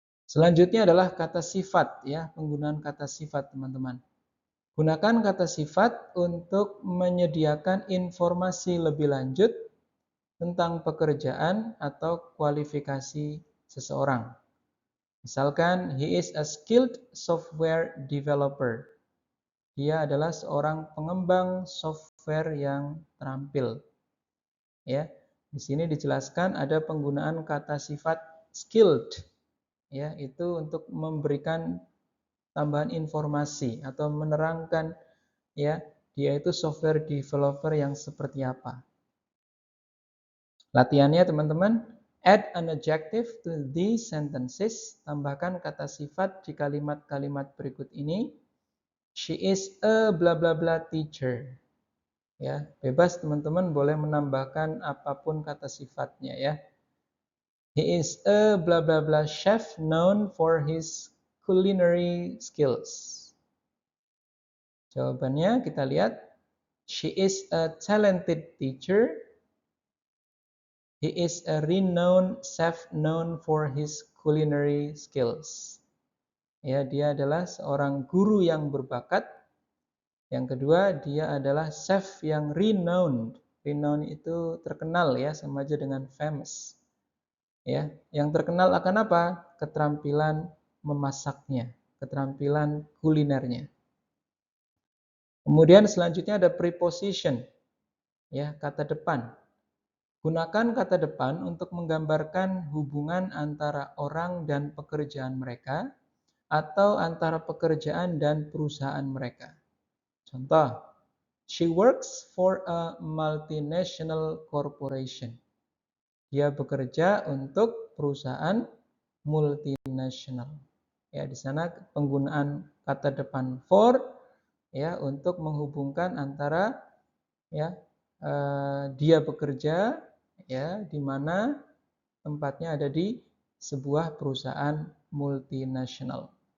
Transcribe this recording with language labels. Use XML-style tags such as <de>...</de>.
<id>Selanjutnya adalah kata sifat ya, penggunaan kata sifat teman-teman. Gunakan kata sifat untuk menyediakan informasi lebih lanjut tentang pekerjaan atau kualifikasi seseorang.</id> <en>Misalkan, he is a skilled software developer.</en> <id>Dia adalah seorang pengembang software yang terampil. Ya, di sini dijelaskan ada penggunaan kata sifat skilled. Ya, itu untuk memberikan tambahan informasi atau menerangkan ya, dia itu software developer yang seperti apa. Latihannya teman-teman,</id> <en>add an adjective to these sentences.</en> <id>Tambahkan kata sifat di kalimat-kalimat berikut ini.</id> <en>She is a blah blah blah teacher.</en> <id>Ya, bebas teman-teman boleh menambahkan apapun kata sifatnya ya.</id> <en>He is a blah blah blah chef known for his culinary skills.</en> <id>Jawabannya kita lihat.</id> <en>She is a talented teacher. He is a renowned chef known for his culinary skills.</en> <id>Ya, dia adalah seorang guru yang berbakat. Yang kedua, dia adalah chef yang renowned. Renowned itu terkenal ya, sama aja dengan famous. Ya, yang terkenal akan apa? Keterampilan memasaknya, keterampilan kulinernya. Kemudian selanjutnya ada preposition. Ya, kata depan. Gunakan kata depan untuk menggambarkan hubungan antara orang dan pekerjaan mereka atau antara pekerjaan dan perusahaan mereka.</id> <en>Contoh, she works for a multinational corporation.</en> <id>Dia bekerja untuk perusahaan multinasional. Ya, di sana penggunaan kata depan for ya untuk menghubungkan antara ya dia bekerja ya di mana tempatnya ada di sebuah perusahaan multinasional.</id>